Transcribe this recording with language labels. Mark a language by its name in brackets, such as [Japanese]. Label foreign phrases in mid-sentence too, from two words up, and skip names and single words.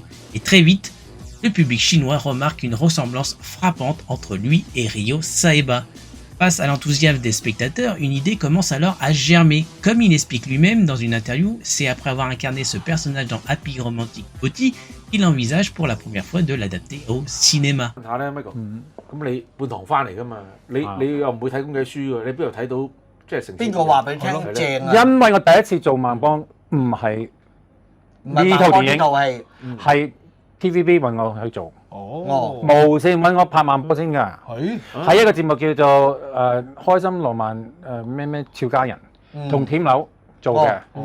[French] Et très vite, le public chinois remarque une ressemblance frappante entre lui et Ryo Saeba. Face à l'enthousiasme des spectateurs, une idée commence alors à germer. Comme il explique lui-même dans une interview, c'est après avoir incarné ce personnage dans Happy Romantic Body qu'il envisage pour la première fois de l'adapter au cinéma. [Cantonese] TVB 揾我去做，無線揾我拍慢波先㗎，喺一個節目叫做開心浪漫咩俏家人，同舔樓做嘅，